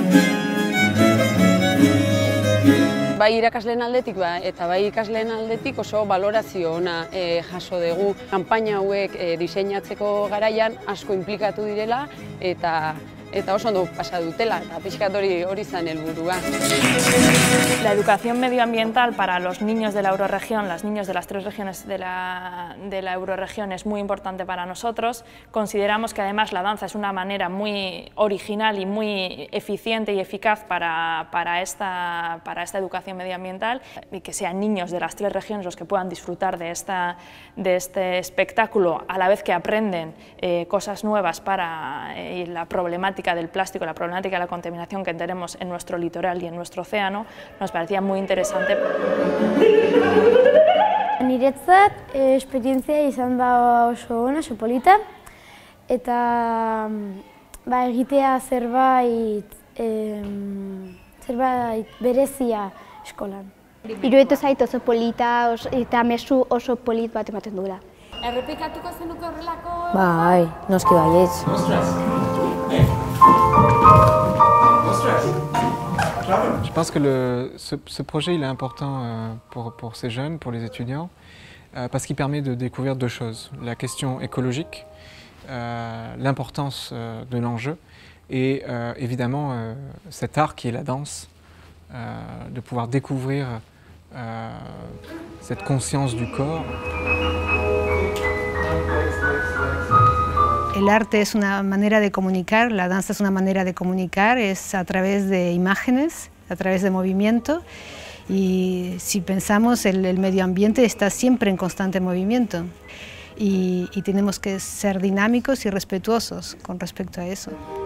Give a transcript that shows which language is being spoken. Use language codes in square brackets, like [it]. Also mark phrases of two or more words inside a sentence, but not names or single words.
[eu] Bai irakasleen aldetik eta bai ikasleen aldetik oso balorazio ona jaso dugu. Kanpaina hauek diseinatzeko garaian asko inplikatu direla eta oso ondo pasa dutela, eta pixkat hori zen helburua. [es] La educación medioambiental para los niños de la eurorregión, las niños de las 3 regiones de la eurorregión, es muy importante para nosotros. Consideramos que además la danza es una manera muy original y muy eficiente y eficaz para esta educación medioambiental, y que sean niños de las 3 regiones los que puedan disfrutar de este espectáculo, a la vez que aprenden cosas nuevas para la problemática del plástico, la problemática de la contaminación que tenemos en nuestro litoral y en nuestro océano, nos parecía muy interesante. [eu] Niretzat esperientzia izan da oso ona, oso polita, eta egitea zerbait berezia eskolan. Iruditu zait oso polita eta mezu oso polit bat ematen duela. Errepikatuko zenuke horrelako? Bai, noski baietz. [fr] Je pense que ce projet il est important pour ces jeunes, pour les étudiants, parce qu'il permet de découvrir 2 choses. La question écologique, l'importance de l'enjeu et évidemment cet art qui est la danse, de pouvoir découvrir cette conscience du corps. [es] El arte es una manera de comunicar, la danza es una manera de comunicar, es a través de imágenes, a través de movimiento, y si pensamos el medio ambiente está siempre en constante movimiento y tenemos que ser dinámicos y respetuosos con respecto a eso.